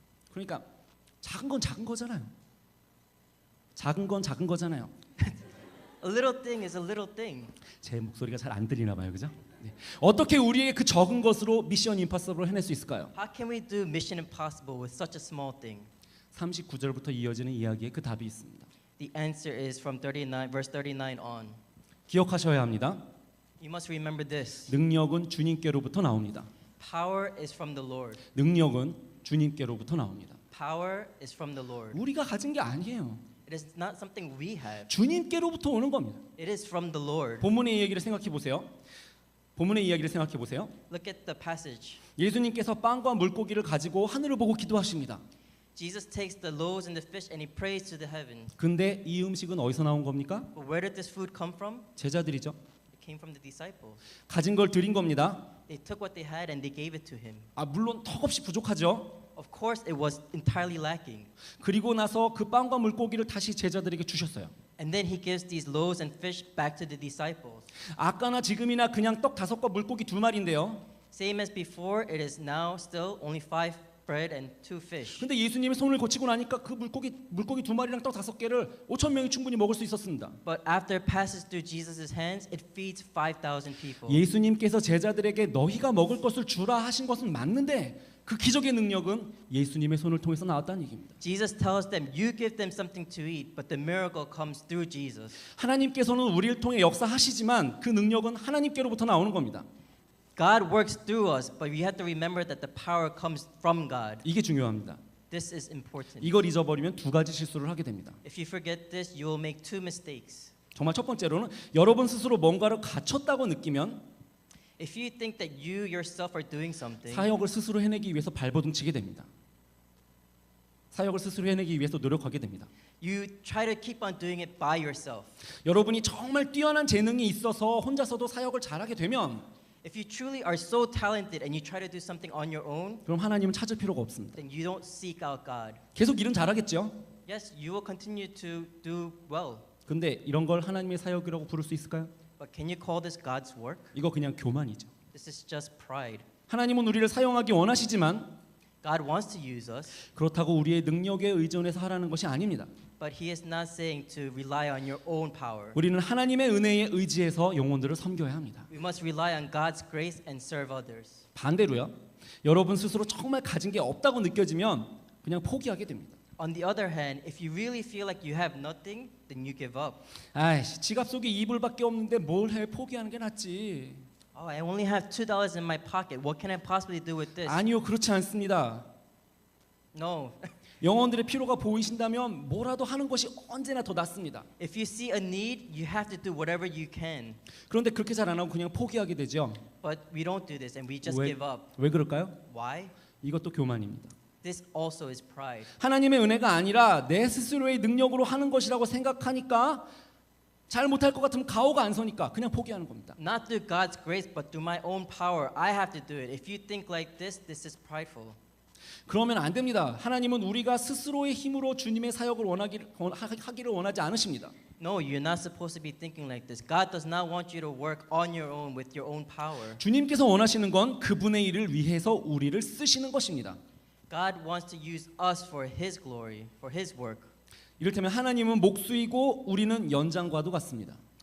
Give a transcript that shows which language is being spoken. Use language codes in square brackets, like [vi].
[ko] 그러니까 작은 건 작은 거잖아요. 작은 건 작은 거잖아요. [en] A little thing is a little thing. [ko] 제 목소리가 잘 안 들리나 봐요, 그죠? 네. 어떻게 우리의 그 적은 것으로 미션 임파서블을 해낼 수 있을까요? [en] How can we do mission impossible with such a small thing? [ko] 39절부터 이어지는 이야기에 그 답이 있습니다. [en] The answer is from verse 39 on. [ko] 기억하셔야 합니다. [en] You must remember this. [ko] 능력은 주님께로부터 나옵니다. [en] Power is from the Lord. [ko] 능력은 주님께로부터 나옵니다. [en] Power is from the Lord. [ko] 우리가 가진 게 아니에요. [en] It is not something we have. [ko] 주님께로부터 오는 겁니다. [en] It is from the Lord. [ko] 본문의 이야기를 생각해 보세요. 본문의 이야기를 생각해 보세요. [en] Look at the passage. [ko] 예수님께서 빵과 물고기를 가지고 하늘을 보고 기도하십니다. [en] Jesus takes the loaves and the fish and he prays to the heavens. [ko] 근데 이 음식은 어디서 나온 겁니까? [en] But where did this food come from? [ko] 제자들이죠. [en] It came from the disciples. [ko] 가진 걸 드린 겁니다. [en] They took what they had and they gave it to him. [ko] 아, 물론 턱없이 부족하죠. [en] Of course, it was entirely lacking. [ko] 그리고 나서 그 빵과 물고기를 다시 제자들에게 주셨어요. [en] And then he gives these loaves and fish back to the disciples. [ko] 아까나 지금이나 그냥 떡 5과 물고기 2마리인데요. [en] Same as before, it is now still only 5 bread and 2 fish. [ko] 근데 예수님이 손을 거치고 나니까 그 물고기 2마리랑 떡 5개를 5천 명이 충분히 먹을 수 있었습니다. [en] But after it passes through Jesus' hands, it feeds 5,000 people. [ko] 예수님께서 제자들에게 너희가 먹을 것을 주라 하신 것은 맞는데 그 기적의 능력은 예수님의 손을 통해서 나왔다는 얘기입니다. [en] Jesus tells them, you give them something to eat, but the miracle comes through Jesus. [ko] 하나님께서는 우리를 통해 역사하시지만 그 능력은 하나님께로부터 나오는 겁니다. [en] God works through us, but we have to remember that the power comes from God. [ko] 이게 중요합니다. [en] This is important. [ko] 이걸 잊어버리면 두 가지 실수를 하게 됩니다. [en] If you forget this, you will make 2 mistakes. [ko] 정말 첫 번째로는 여러분 스스로 뭔가를 갖췄다고 느끼면 [en] If you think that you yourself are doing something, [ko] 사역을 스스로 해내기 위해서 발버둥 치게 됩니다. 사역을 스스로 해내기 위해서 노력하게 됩니다. [en] you try to keep on doing it by yourself. [ko] 여러분이 정말 뛰어난 재능이 있어서 혼자서도 사역을 잘하게 되면 [en] If you truly are so talented and you try to do something on your own, [ko] 그럼 하나님은 찾을 필요가 없습니다. [en] then you don't seek out God. [ko] 계속 일은 잘하겠죠. [en] Yes, you will continue to do well. [ko] 근데 이런 걸 하나님의 사역이라고 부를 수 있을까요? [en] But can you call this God's work? [ko] 이거 그냥 교만이죠. [en] This is just pride. [ko] 하나님은 우리를 사용하기 원하시지만 [en] God wants to use us, [ko] 그렇다고 우리의 능력에 의존해서 하라는 것이 아닙니다. [en] but He is not saying to rely on your own power. [ko] 우리는 하나님의 은혜에 의지해서 영혼들을 섬겨야 합니다. [en] We must rely on God's grace and serve others. [ko] 반대로요. 여러분 스스로 정말 가진 게 없다고 느껴지면 그냥 포기하게 됩니다. [en] On the other hand, if you really feel like you have nothing, then you give up. [ko] 아이씨, 지갑 속에 이불밖에 없는데 뭘 해? 포기하는 게 낫지. [en] Oh, I only have $2 in my pocket. What can I possibly do with this? [ko] 아니요, 그렇지 않습니다. [en] No. [ko] 영혼들의 필요가 보이신다면 뭐라도 하는 것이 언제나 더 낫습니다. [en] If you see a need, you have to do whatever you can. [ko] 그런데 그렇게 잘 안 하고 그냥 포기하게 되죠. [en] But we don't do this and we just [ko] 왜, [en] give up. [ko] 왜 그럴까요? [en] Why? [ko] 이것도 교만입니다. [en] This also is pride. [ko] 하나님의 은혜가 아니라 내 스스로의 능력으로 하는 것이라고 생각하니까 잘 못할 것 같으면 가오가 안 서니까 그냥 포기하는 겁니다. [en] Not through God's grace, but through my own power. I have to do it. If you think like this is prideful. [ko] 그러면 안 됩니다. 하나님은 우리가 스스로의 힘으로 주님의 사역을 하기를 원하지 않으십니다. [en] No, you're not supposed to be thinking like this. God does not want you to work on your own with your own power. [ko] 주님께서 원하시는 건 그분의 일을 위해서 우리를 쓰시는 것입니다. [en] God wants to use us for His glory, for His work. [ko] 이를테면 하나님은 목수이고 우리는 연장과도 같습니다.